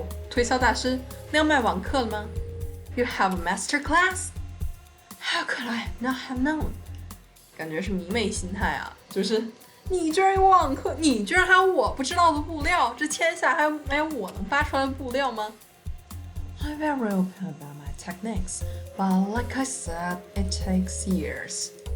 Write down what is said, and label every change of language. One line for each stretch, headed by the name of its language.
Chinese: 推销大师，那要卖网课了吗 ？
English: You have a masterclass? How could I not have known?
Chinese: 感觉是迷妹心态啊，就是你居然有网课，你居然还有我不知道的布料，这天下还有我能发出来的布料吗 ？
English: I'm very open about my techniques, but like I said, it takes years.